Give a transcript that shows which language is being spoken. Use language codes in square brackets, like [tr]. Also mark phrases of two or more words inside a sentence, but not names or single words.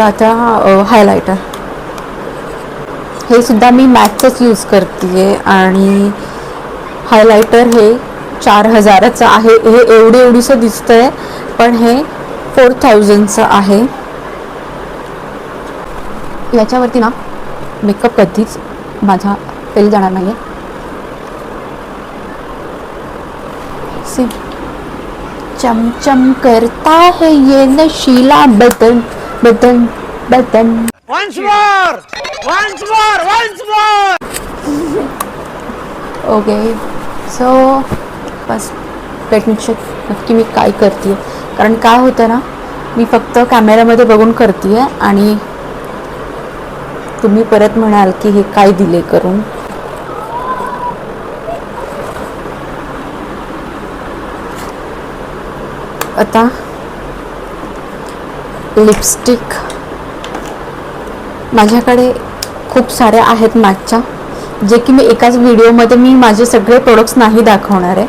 [mr] आता हायलायटर हे सुद्धा मी मॅकचंच यूज करते आणि हायलायटर हे 4000चं आहे. हे एवढंसं दिसतंय पण हे 4000चं आहे. याच्यावरती ना मेकअप कधीच माझा फेल जाणार नाही आहे. [hi] सी चमचम करता है ये नशीला बदन बदन बदन. [en] Once more! Once more! Once more! ok so [mr] बस [en] let me check [mr] नक्की मी काय करते. कारण काय होतं ना, मी फक्त कॅमेऱ्यामध्ये बघून करते आणि तुम्ही परत म्हणाल की हे काय दिले करून. आता लिपस्टिक माझ्याकडे खूप साऱ्या आहेत मॅकच्या, जे की मी एकाच व्हिडिओमध्ये मी माझे सगळे प्रोडक्ट्स नाही दाखवणार आहे.